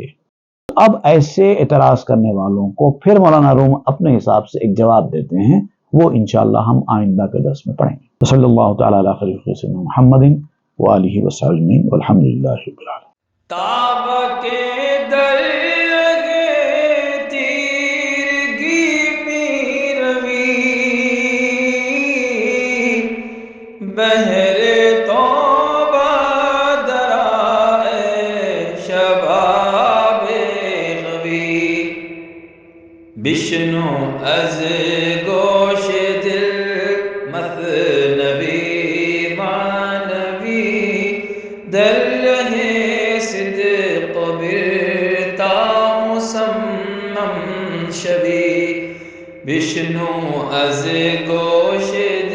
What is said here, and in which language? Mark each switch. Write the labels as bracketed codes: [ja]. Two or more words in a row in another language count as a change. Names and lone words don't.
[ur] اب ایسے اعتراض کرنے والوں کو پھر مولانا روم اپنے حساب سے ایک جواب دیتے ہیں، وہ انشاءاللہ ہم آئندہ کے درس میں پڑھیں گے۔ [ar] صلی اللہ تعالی علی خیر سیدنا محمد وآلہ وصحبہ اجمعین والحمد للہ رب العالمین۔ [fa] تاب کے درگہ تیرگی می روی، بہر توبہ درائے شباب غوی، بشنو از گوش دل مثنوی معنوی، در رہے صدق برتا مسمم شوی، بشنو از گوش